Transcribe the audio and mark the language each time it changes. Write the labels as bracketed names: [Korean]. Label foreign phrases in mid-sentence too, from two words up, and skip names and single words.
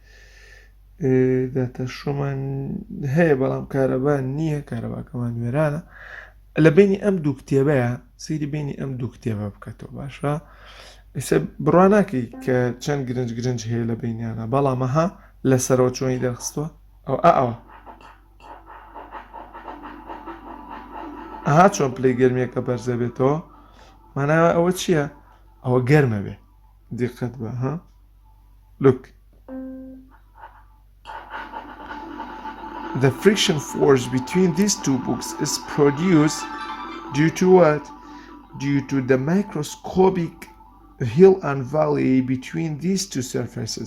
[Central Kurdish] داتەشۆمان هەیە بەڵام کارەبان نییە کارەباکەمان وێرانە لە بینی ئەم دوو کتێبەیە سیری بینی ئەم دوو کتێبە بکەتەوە باشە ئێستا بڕواناکەی کە چەند گرنج هەیە لە بینیانە بەڵام ئەها لەسەرەوە چۆنی دەخستووە ئەوە ئەها چۆن پلەی گەرمیەکە بەرزە بێتەوە ماناوە ئەوە چییە؟ ئەوە گەرمە بێ دیقەت بە look. [English] The friction force between these two books is produced due to what? Due to the microscopic hill and valley between these two surfaces.